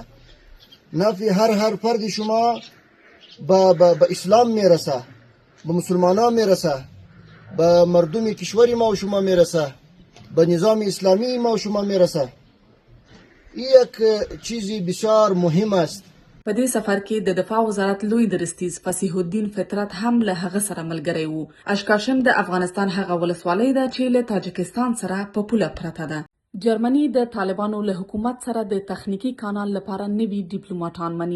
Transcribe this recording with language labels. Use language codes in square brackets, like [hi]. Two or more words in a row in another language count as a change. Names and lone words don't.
[fa] نفع هر فرد شما به اسلام میرسه، به مسلمانان میرسه، به مردم کشور ما و شما میرسه، به نظام اسلامی ما و شما میرسه. این یک چیزی بسیار مهم است. [ps] په دې سفر کې د دفاع وزارت لوی درستیز فصیح الدین فطرت هم له هغه سره ملګری و. اشکاشم د افغانستان هغه ولسوالۍ ده چې له تاجکستان سره په پوله پرته ده. جرمني د طالبانو له حکومت سره د تخنیکی کانال لپاره نوي ډیپلوماټان مني.